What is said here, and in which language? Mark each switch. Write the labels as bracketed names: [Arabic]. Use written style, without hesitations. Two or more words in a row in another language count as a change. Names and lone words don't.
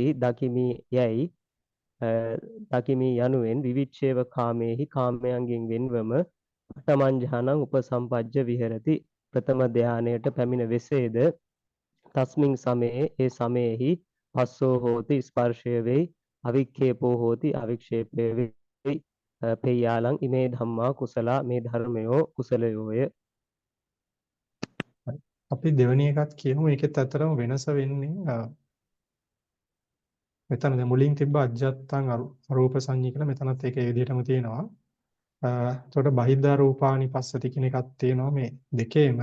[Sinhala] දකිමි යැයි දකිමි යනුවෙන් [Pali] විවිච්ඡේව කාමේහි [Sinhala] කාමයන්ගෙන් වෙන්වම [Pali] පඨමං ඥානං උපසම්පජ්ජ විහෙරති [Sinhala] ප්‍රථම ධානයට පැමිණ වෙසේද [Pali] තස්මින් සමයේ [Sinhala] ඒ සමයේහි [Pali] පස්සෝ හෝති [Sinhala] ස්පර්ශය වෙයි [Pali] අවික්ඛේපෝ හෝති [Sinhala] අවික්ෂේපය වෙයි [Pali] පෙය්‍යාලං ඉමේ ධම්මා කුසලා [Sinhala] මේ ධර්මයෝ කුසලයෝය. අපි දෙවෙනි එකත් කියමු. ඒකෙත් අතරම වෙනස වෙන්නේ මෙතන දැන් මුලින් තිබ්බ [Pali] අජ්ජත්තං අරූප සංඤී [Sinhala] කියලා මෙතනත් ඒක ඒ විදිහටම තියෙනවා. එතකොට [Pali] බහිද්ධා රූපානි පස්සති [Sinhala] කියන එකක් තියෙනවා මේ දෙකේම.